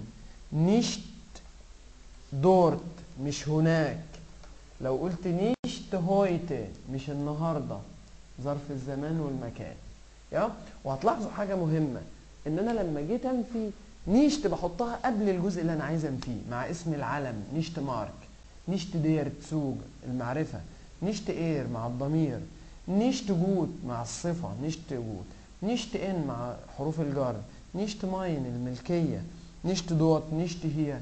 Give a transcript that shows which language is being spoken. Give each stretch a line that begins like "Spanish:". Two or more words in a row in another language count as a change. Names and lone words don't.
German: nicht dort
Arabic: مش هناك. لو قلت
German: nicht heute
Arabic: مش النهارده، ظرف الزمان والمكان. يا وهتلاحظوا حاجه مهمه، ان انا لما جيت انفي نيشت بحطها قبل الجزء اللي انا عايز انفيه مع اسم العلم.
German: nicht Mark, nicht der Zug المعرفه, nicht er
Arabic: مع الضمير،
German: nicht gut
Arabic: مع الصفه
German: nicht gut, nicht in
Arabic: مع حروف الجر،
German: nicht mein الملكية, nicht dort, nicht hier.